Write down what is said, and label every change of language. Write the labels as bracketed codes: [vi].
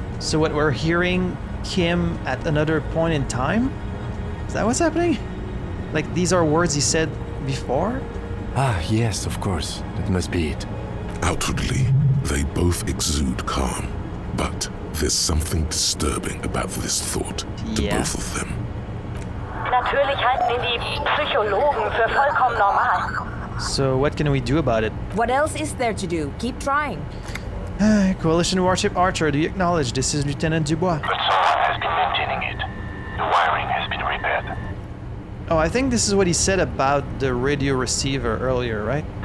[en] So what, we're hearing Kim at another point in time? Is that what's happening? Like these are words he said before? Ah, yes, of course. That must be it. Outwardly, they both exude calm, but there's something disturbing about this thought to both of them. [de] Natürlich halten ihn die Psychologen für vollkommen normal. [en] So what can we do about it? What else is there to do? Keep trying. Coalition Warship Archer, do you acknowledge this is Lieutenant Dubois? But someone has been maintaining it. The wiring has been repaired. Oh, I think this is what he said about the radio receiver earlier, right?